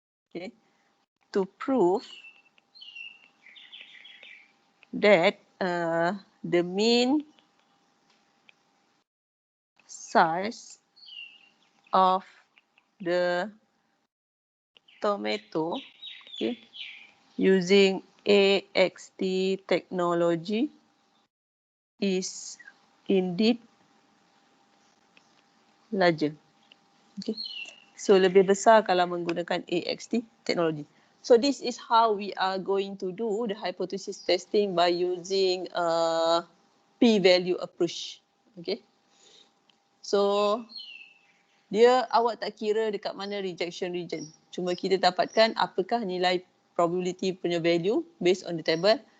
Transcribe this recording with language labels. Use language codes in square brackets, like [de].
[en] okay, to prove that the mean size of the tomato, okay, using AXT technology is indeed larger. Okay. [ms] So lebih besar kalau menggunakan AXT technology. [en] So this is how we are going to do the hypothesis testing by using P-value approach. [ms] Okay. So dia awak tak kira dekat mana rejection region. Cuma kita dapatkan apakah nilai probability punya value [en] based on the table.